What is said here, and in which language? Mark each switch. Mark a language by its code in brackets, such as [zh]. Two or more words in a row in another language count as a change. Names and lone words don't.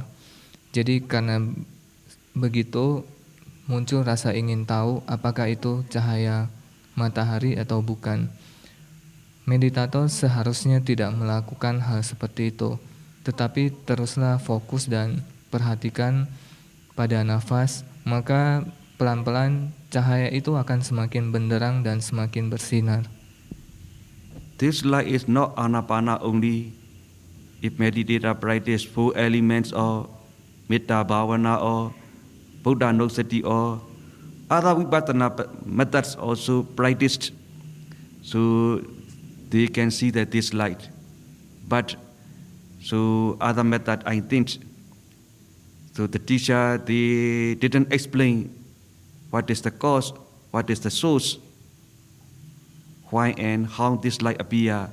[id] Jadi karena begitu muncul rasa ingin tahu apakah itu cahaya matahari atau bukan. Meditator seharusnya tidak melakukan hal seperti itu, tetapi teruslah fokus dan perhatikan pada nafas, maka pelan-pelan cahaya itu akan semakin benderang dan semakin bersinar. [en] This light is not anapana only. If meditator practice 4 elements or [pi] metta bhavana [en] or [pi] Buddha Nusati [en] or other vipassana methods also practiced, so they can see that this light. But so other method I think, so the teacher they didn't explain what is the cause, what is the source, why and how this light appear.